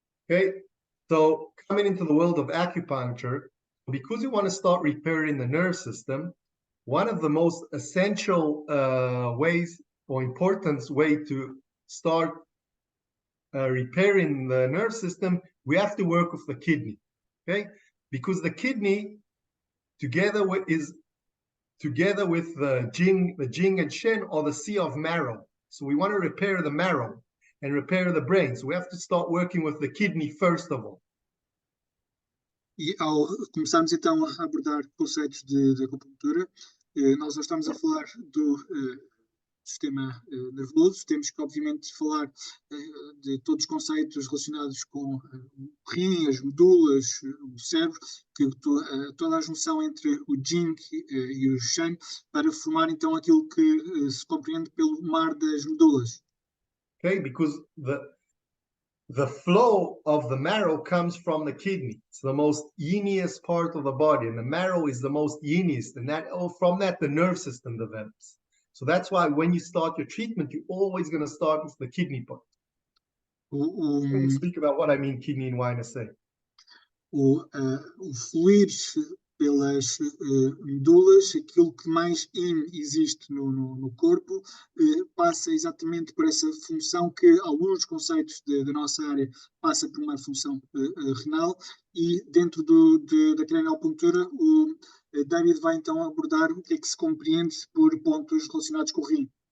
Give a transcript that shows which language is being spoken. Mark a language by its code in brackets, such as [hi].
[en] Okay, so coming into the world of acupuncture, because you want to start repairing the nerve system, one of the most essential ways or important way to start repairing the nerve system, we have to work with the kidney, okay? Because the kidney, together with the Jing and Shen, are the sea of marrow. So we want to repair the marrow and repair the brain. So we have to start working with the kidney first of all. [pt] E ao começarmos então a abordar conceitos de acupuntura, nós já estamos a falar do sistema nervoso, temos que obviamente falar de todos os conceitos relacionados com o rim, as medulas, o cérebro, que toda a junção entre o Jing e o Shen, para formar então aquilo que se compreende pelo mar das medulas. [en] Okay, because the flow of the marrow comes from the kidney. It's the most yiniest part of the body, and the marrow is the most yiniest, and from that the nerve system develops. So that's why when you start your treatment, you're always going to start with the kidney part. We'll speak about what I mean kidney and why I say. [pt] O fluir pelas medulas, aquilo que mais existe no corpo, passa exatamente por essa função que alguns conceitos da nossa área passa por uma função renal, e dentro da craniacupuntura o David vai então abordar o que é que se compreende por pontos relacionados com o rim.